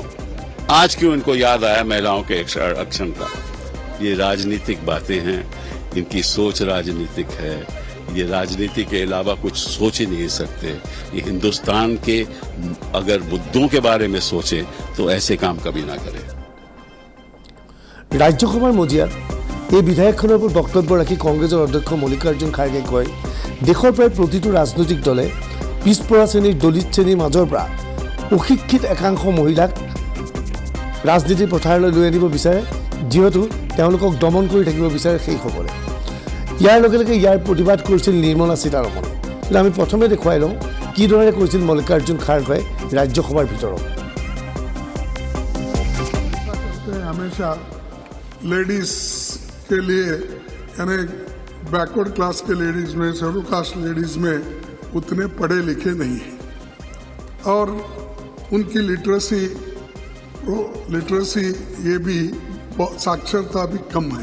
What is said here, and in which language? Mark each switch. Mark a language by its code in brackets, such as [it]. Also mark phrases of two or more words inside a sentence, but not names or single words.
[hi] आज क्यों इनको याद आया महिलाओं के आरक्षण का? ये राजनीतिक बातें हैं, इनकी सोच राजनीतिक है। ये राजनीति के अलावा कुछ सोच ही नहीं सकते। ये हिंदुस्तान के अगर मुद्दों के बारे में सोचें तो ऐसे काम कभी ना करें। [as] ৰাজ্যসভাৰ মজিয়াত এই বিধেয়কখনৰ ওপৰত বক্তব্য ৰাখি কংগ্ৰেছৰ অধ্যক্ষ মল্লিকাৰ্জুন খাৰ্গে কয়, দেশৰ প্ৰায় প্ৰতিটো ৰাজনৈতিক দলে পিছপৰা শ্ৰেণীৰ দলিত শ্ৰেণীৰ মাজৰ পৰা অশিক্ষিত একাংশ মহিলাক ৰাজনীতিৰ পথাৰলৈ লৈ আনিব বিচাৰে, যিহেতু তেওঁলোকক দমন কৰি থাকিব বিচাৰে সেইসকলে। ইয়াৰ লগে লগে ইয়াৰ প্ৰতিবাদ কৰিছিল নিৰ্মলা সীতাৰমণে। কিন্তু আমি প্ৰথমে দেখুৱাই লওঁ কিদৰে কৰিছিল মল্লিকাৰ্জুন খাৰ্গে ৰাজ্যসভাৰ ভিতৰত। [hi] हमेशा लेडीज के लिए यानी [en] backward class [hi] के लेडीज में, [en] schedule caste ladies [hi] में उतने पढ़े लिखे नहीं हैं और उनकी लिटरेसी ये भी साक्षरता भी कम है।